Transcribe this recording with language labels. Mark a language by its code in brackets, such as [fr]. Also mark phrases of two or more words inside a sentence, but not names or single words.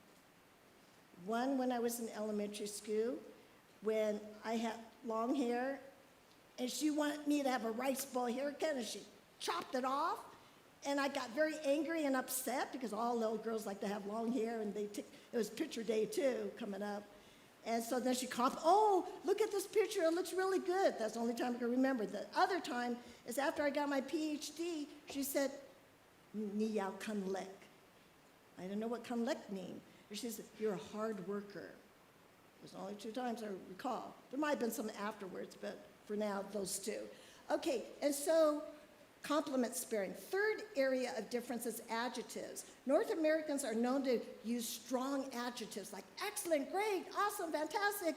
[en] One, when I was in elementary school, when I had long hair, and she wanted me to have a rice bowl haircut, and she chopped it off, and I got very angry and upset because all little girls like to have long hair, and it was picture day too, coming up. And so then she complimented, look at this picture, it looks really good. That's the only time I can remember. The other time is after I got my PhD, she said, [yue] "你要勤力." [en] I didn't know what [yue] 勤力 [en] mean. She said, "You're a hard worker." It was only 2 times I recall. There might have been some afterwards, but for now, those 2. Okay, and so compliment sparing. Third area of difference is adjectives. North Americans are known to use strong adjectives like excellent, great, awesome, fantastic.